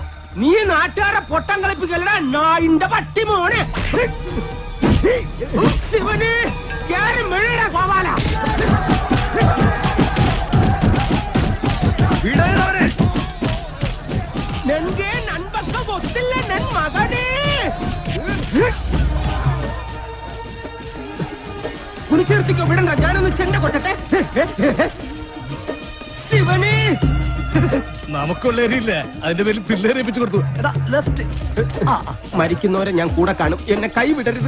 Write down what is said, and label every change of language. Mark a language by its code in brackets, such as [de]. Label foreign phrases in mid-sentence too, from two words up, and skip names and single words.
[ml] നീ നാട്ടുകാരെ പൊട്ടം കളിപ്പിക്കലടാ നായിന്റെ പട്ടി മോനെ. ശിവന് കേറി മെഴുകടാ ഗോപാല. നിന്റെ നൻപക്ക [kn] ಗೊತ್ತಿಲ್ಲ ನನ್ ಮಗನೇ. [ml] കുറിച്ചെടുത്തിക്കോ വിടണ്ട, ഞാനൊന്ന് ചെണ്ട കൊട്ടട്ടെ. ശിവന് നമുക്കുള്ളവരില്ല, അതിന്റെ പേരിൽ പിള്ളേരെ ഏൽപ്പിച്ചു കൊടുത്തു. മരിക്കുന്നവരെ ഞാൻ കൂടെ കാണും, എന്നെ കൈ വിടരുത്.